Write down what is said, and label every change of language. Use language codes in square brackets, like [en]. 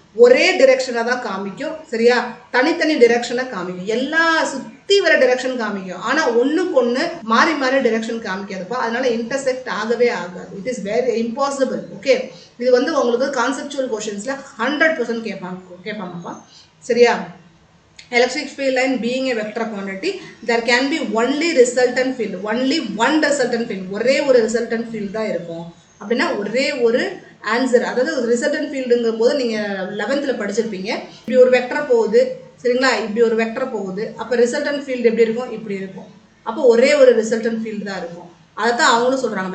[ta] ஒரே டிரெக்ஷனை தான் காமிக்கும். சரியா? தனித்தனி டிரெக்ஷனை காமிக்கும். எல்லா சுற்றி வர டிரெக்ஷன் காமிக்கும். ஆனால் ஒன்றுக்கு ஒன்று மாறி மாறி டிரெக்ஷன் காமிக்காதுப்பா. அதனால இன்டர்செக்ட் ஆகவே ஆகாது. [en] It is very impossible. [ta] Okay, இது வந்து உங்களுக்கு கான்செப்சுவல் கொஷின்ஸில் 100% கேட்பாங்கப்பா. சரியா? [en] Electric field line being a vector quantity there can be only resultant field, only one resultant field. [ta] ஒரே ஒரு resultant field தான் இருக்கும். அப்படின்னா ஒரே ஒரு ஆன்சர். அதாவது ரிசல்டன்ட் ஃபீல்டுங்கும் போது நீங்கள் 11th படிச்சிருப்பீங்க. இப்படி ஒரு வெக்டர் போகுது. சரிங்களா? இப்படி ஒரு வெக்டர் போகுது. அப்போ ரிசல்டன்ட் ஃபீல்டு எப்படி இருக்கும்? இப்படி இருக்கும். அப்போ ஒரே ஒரு ரிசல்டன்ட் ஃபீல்டு தான் இருக்கும். அதை தான் அவங்களும் சொல்கிறாங்க.